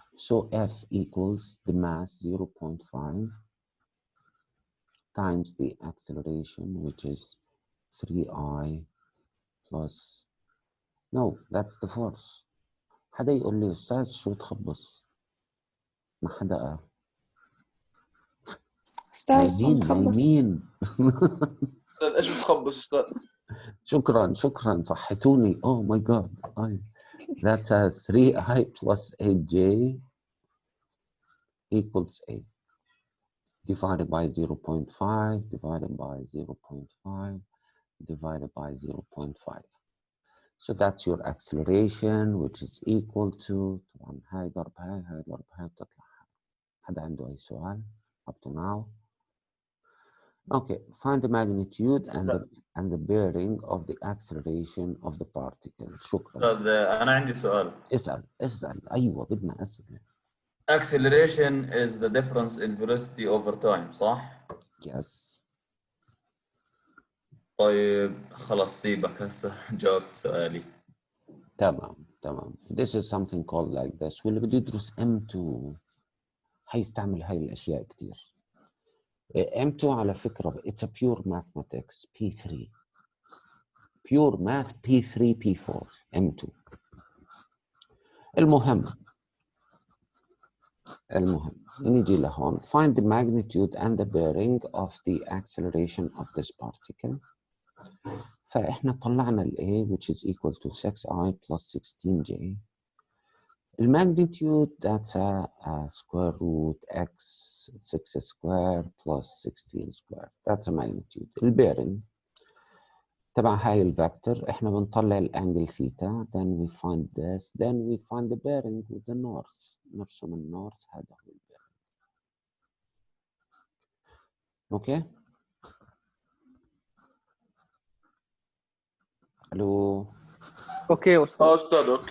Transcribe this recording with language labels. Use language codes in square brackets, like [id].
[en] So F equals the mass 0.5 times the acceleration, which is 3I plus, no, that's the force. [ar] حدا يقول لي أستاذ شو تخبص؟ ما حدا قال. أستاذ نايمين. إيش بتخبص أستاذ؟ شكرا صحتوني. [en] Oh my God. That's a 3I plus 8j equals A divided by 0.5 divided by 0.5 divided by 0.5. So that's your acceleration, which is equal to [ar] طبعا هاي ضرب هاي بتطلع. حدا عنده أي سؤال [en] up to now? Okay, find the magnitude and the bearing of the acceleration of the particle. [ar] شكرا. أنا عندي سؤال. اسأل. أيوة بدنا أسئلة. [en] Acceleration is the difference in velocity over time، [ar] صح؟ [en] Yes. [ar] طيب خلاص سيبك هسه جاوبت سؤالي. تمام. [en] This is something called like this. [ar] واللي بده يدرس M2 حيستعمل هاي الأشياء كتير. [en] M2 [ar] على فكرة [en] it's a pure mathematics P3. pure math P3 P4 M2. [ar] المهم نيجي لهون. [en] Find the magnitude and the bearing of the acceleration of this particle. [ar] فإحنا طلعنا ال [en] A which is equal to 6I plus 16J. The magnitude, that's a square root x 6 square plus 16 square. That's a magnitude. [ar] The bearing تبع هاي الفector احنا بنطلع الانجل ثيتا. [en] Then we find this. Then we find the bearing with the north. [ar] نرسم النورث. هذا هو البيرنج. [en] Okay. الو. Okay [ar] استاذ. اوكي.